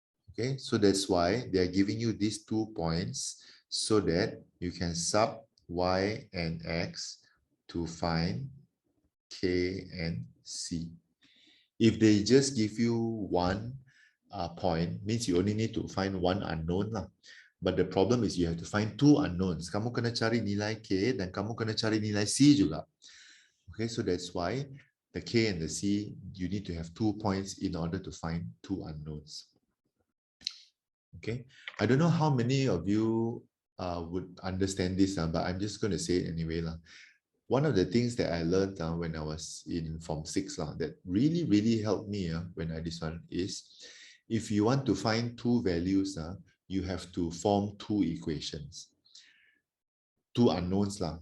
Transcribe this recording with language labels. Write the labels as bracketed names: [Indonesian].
[English] Okay, so that's why they are giving you these 2 points so that you can sub y and x to find k and c. If they just give you one point, means you only need to find one unknown lah. But the problem is you have to find 2 unknowns. [Malay] Kamu kena cari nilai k dan kamu kena cari nilai c juga. [English] Okay, so that's why the k and the c, you need to have 2 points in order to find 2 unknowns. Okay, I don't know how many of you would understand this, but I'm just going to say it anyway. One of the things that I learned when I was in Form 6 that really, really helped me when I did this one is, if you want to find 2 values, you have to form 2 equations. 2 unknowns lah.